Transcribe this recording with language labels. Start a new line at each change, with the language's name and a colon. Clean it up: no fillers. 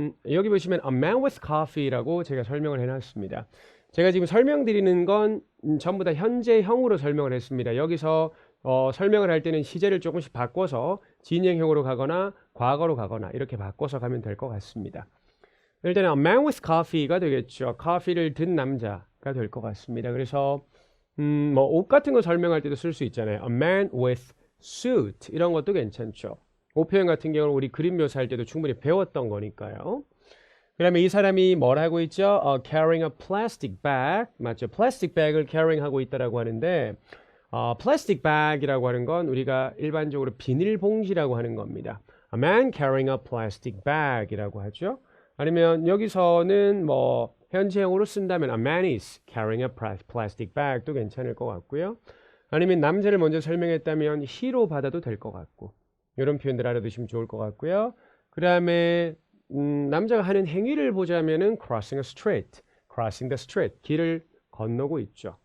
Korean: 여기 보시면
English: a man with coffee
Korean: 라고 제가 설명을 해놨습니다. 제가 지금 설명드리는 건 전부 다 현재형으로 설명을 했습니다. 여기서 설명을 할 때는 시제를 조금씩 바꿔서 진행형으로 가거나 과거로 가거나 이렇게 바꿔서 가면 될 것 같습니다. 일단은
English: a man with coffee
Korean: 가 되겠죠. 커피를 든 남자가 될 것 같습니다. 그래서 뭐 옷 같은 거 설명할 때도 쓸 수 있잖아요.
English: A man with suit
Korean: 이런 것도 괜찮죠. 옷 표현 같은 경우는 우리 그림 묘사할 때도 충분히 배웠던 거니까요. 그다음에 이 사람이 뭘 하고 있죠?
English: Carrying a plastic bag.
Korean: 맞죠? 플라스틱 백을 carrying 하고 있다라고 하는데 plastic bag이라고 하는 건 우리가 일반적으로 비닐봉지라고 하는 겁니다.
English: A man carrying a plastic bag이라고 하죠.
Korean: 아니면 여기서는 뭐 현재형으로 쓴다면
English: a man is carrying a plastic bag
Korean: 도 괜찮을 것 같고요. 아니면 남자를 먼저 설명했다면 he로 받아도 될 것 같고 이런 표현들 알아두시면 좋을 것 같고요. 그 다음에 남자가 하는 행위를 보자면은
English: crossing a street, crossing the street,
Korean: 길을 건너고 있죠.